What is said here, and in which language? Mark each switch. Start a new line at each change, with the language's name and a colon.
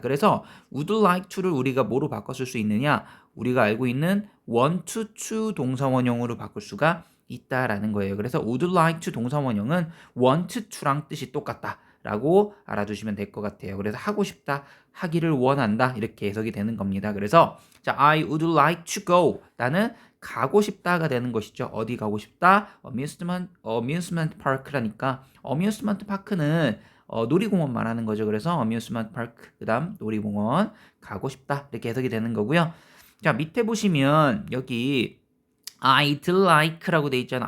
Korean: 그래서
English: would like to
Korean: 를 우리가 뭐로 바꿨을 수 있느냐? 우리가 알고 있는
English: want to
Korean: 동사 원형으로 바꿀 수가 있다라는 거예요. 그래서
English: would like to
Korean: 동사 원형은
English: want to
Korean: 랑 뜻이 똑같다. 라고 알아두시면 될 것 같아요. 그래서 하고 싶다, 하기를 원한다 이렇게 해석이 되는 겁니다. 그래서 자,
English: I would like to go.
Korean: 나는 가고 싶다가 되는 것이죠. 어디 가고 싶다? amusement park라니까 amusement park는 놀이공원 말하는 거죠. 그래서 amusement park 그다음 놀이공원 가고 싶다 이렇게 해석이 되는 거고요. 자, 밑에 보시면 여기
English: I'd like
Korean: 라고 돼 있잖아.